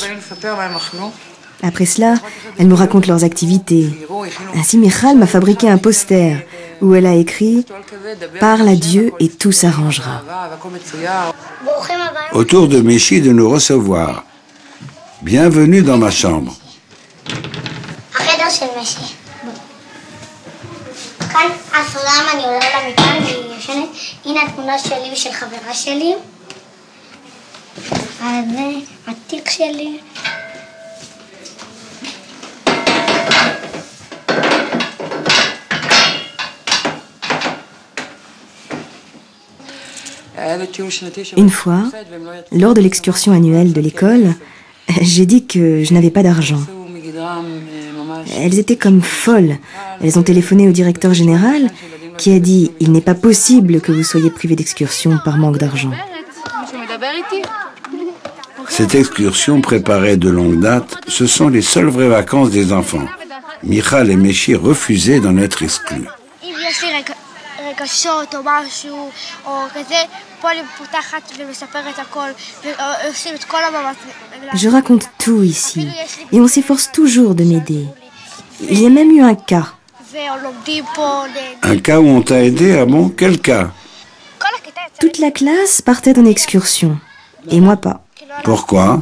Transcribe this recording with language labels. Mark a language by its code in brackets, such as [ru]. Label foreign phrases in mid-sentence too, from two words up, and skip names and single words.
[fr] Après cela, elles nous racontent leurs activités. Ainsi, Michal m'a fabriqué un poster où elle a écrit « Parle à Dieu et tout s'arrangera ». Autour de Meshi de nous recevoir. Bienvenue dans ma chambre. [he] כאן הסולם, אני עולה לה מכאן והיא ישנת. הנה התמונה שלי ושל חברה שלי. זה התיק שלי. [fr] Une fois, lors de l'excursion annuelle de l'école, j'ai dit que je n'avais pas d'argent. Elles étaient comme folles. Elles ont téléphoné au directeur général qui a dit « Il n'est pas possible que vous soyez privé d'excursion par manque d'argent ». Cette excursion préparée de longue date, ce sont les seules vraies vacances des enfants. Michal et Meshi refusaient d'en être exclus. [he] רגשות או משהו, או כזה, פה אני פותחת ומספרת הכל, ועושים את כל המאמץ. [fr] Je raconte tout ici, et on s'efforce toujours de m'aider. Il y a même eu un cas. Un cas où on t'a aidé? Ah bon? Quel cas? Toute la classe partait en excursion, et moi pas. Pourquoi?